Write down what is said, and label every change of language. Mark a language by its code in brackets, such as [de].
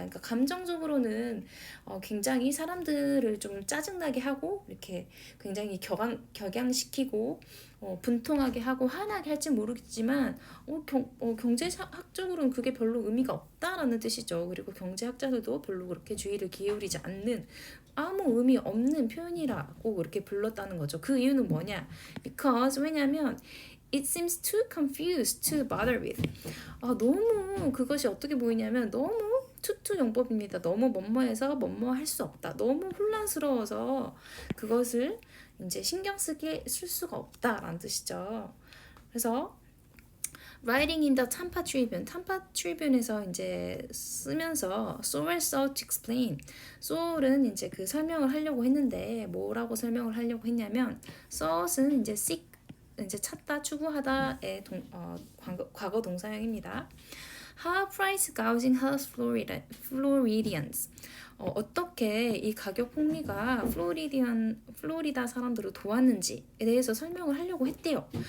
[ko] 그러니까 감정적으로는 굉장히 사람들을 좀 짜증나게 하고 이렇게 굉장히 격양시키고 분통하게 하고 화나게 할지 모르겠지만 경제학적으로는 그게 별로 의미가 없다라는 뜻이죠. 그리고 경제학자들도 별로 그렇게 주의를 기울이지 않는 아무 의미 없는 표현이라고 그렇게 불렀다는 거죠. 그 이유는 뭐냐? 왜냐면 [en] it seems too confused to bother with. [ko] 너무 그것이 어떻게 보이냐면 너무 투투 용법입니다. 너무 뭐뭐해서 뭐뭐 할 수 없다. 너무 혼란스러워서 그것을 이제 신경 쓸 수가 없다라는 뜻이죠. 그래서 [en] writing in the Tampa Tribune에서 [ko] 이제 쓰면서 [en] Sowell sought to explain. [ko] Sowell은 이제 그 설명을 하려고 했는데 뭐라고 설명을 하려고 했냐면 sought은 이제 seek 이제 찾다, 추구하다의 과거 동사형입니다. [en] How price gouging helps Floridians. [ko] 어떻게 이 가격 폭리가 플로리다 사람들을 도왔는지에 대해서 설명을 하려고 했대요.